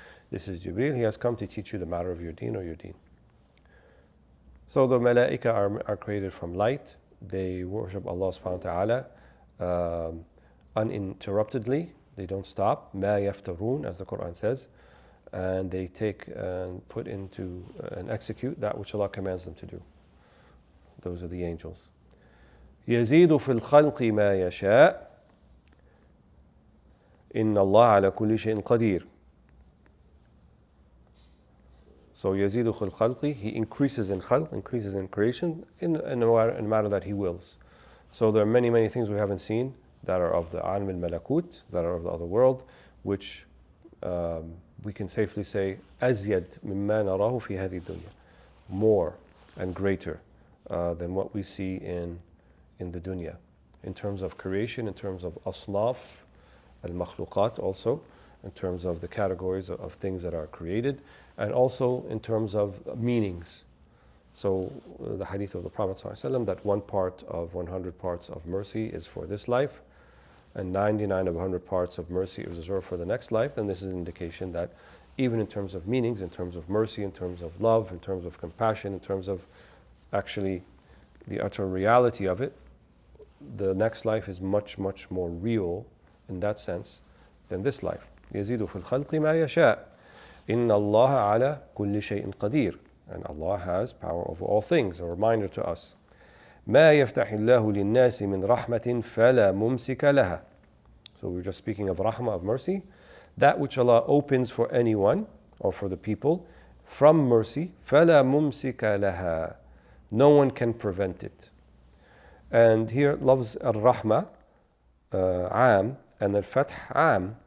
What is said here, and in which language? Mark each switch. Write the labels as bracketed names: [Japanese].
[English] This is Jibreel, he has come to teach you the matter of your deen or your deen. So the malaika are created from light. They worship Allah subhanahu wa ta'ala uninterruptedly. They don't stop. [Arabic] ما يفترون, [English] as the Quran says. And they take and put into and execute that which Allah commands them to do. Those are the angels. [Arabic] يزيد في الخلق ما يشاء إن الله على كل شيء قدير. [English] So [Arabic] يزيد في الخلق, [English] he increases in khalq, increases in creation in a matter that he wills. So there are many, many things we haven't seen that are of the alam al-malakut, that are of the other world, which we can safely say [Arabic] أزيد مما نراه في هذه الدنيا, [English] more and greater than what we see in the dunya, in terms of creation, in terms of asnaf al-makhluqat, also in terms of the categories of things that are created, and also in terms of meanings. So the hadith of the Prophet ﷺ, that 1 part of 100 parts of mercy is for this life, and 99 of 100 parts of mercy is reserved for the next life, then this is an indication that even in terms of meanings, in terms of mercy, in terms of love, in terms of compassion, in terms of actually the utter reality of it, the next life is much, much more real in that sense than this life. [Arabic] يزيد في الخلق ما يشاء إن الله على كل شيء قدير. [English] And Allah has power over all things. A reminder to us. [Arabic] ما يفتح الله للناس من رحمة فلا ممسك لها. [English] So we're just speaking of rahmah, of mercy. That which Allah opens for anyone or for the people from mercy, [Arabic] فلا ممسك لها. [English] No one can prevent it. And here loves al-rahmah, عام, and al-fath, عام.